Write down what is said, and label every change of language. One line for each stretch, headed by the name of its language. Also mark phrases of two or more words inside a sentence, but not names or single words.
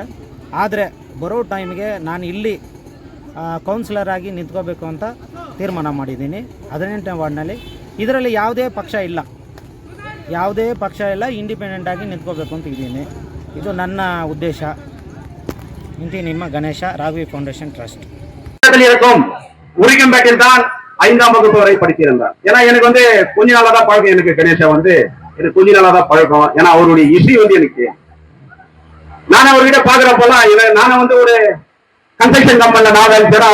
Kannada: ಆದರೆ ಬರೋ ಟೈಮ್ಗೆ ನಾನು ಇಲ್ಲಿ ಕೌನ್ಸಿಲರ್ ಆಗಿ ನಿಂತ್ಕೋಬೇಕು ಅಂತ ತೀರ್ಮಾನ ಮಾಡಿದ್ದೀನಿ 18ನೇ ವಾರ್ಡ್ನಲ್ಲಿ. ಇದರಲ್ಲಿ ಯಾವುದೇ ಪಕ್ಷ ಇಲ್ಲ, ಇಂಡಿಪೆಂಡೆಂಟಾಗಿ ನಿಂತ್ಕೋಬೇಕು ಅಂತ ಇದ್ದೀನಿ. ಇದು ನನ್ನ ಉದ್ದೇಶ. ಇಂತಿ ನಿಮ್ಮ ಗಣೇಶ, ராகவி ஃபவுண்டேஷன் ட்ரஸ்ட்.
Tamil: உரிக்கம்பேட்டில் தான் 5ஆம் வகுப்பு வரை படித்திருந்தார். ஏன்னா எனக்கு வந்து கொஞ்ச நாளா தான் பழக்கம். எனக்கு கணேசா வந்து எனக்கு கொஞ்ச நாளா தான் பழக்கம். ஏன்னா அவருடைய இசை வந்து எனக்கு, நான் அவர்கிட்ட பாக்குறப்பெல்லாம் நானும் வந்து ஒரு
English: construction company
Tamil: நான் வேலை செய்யறேன்.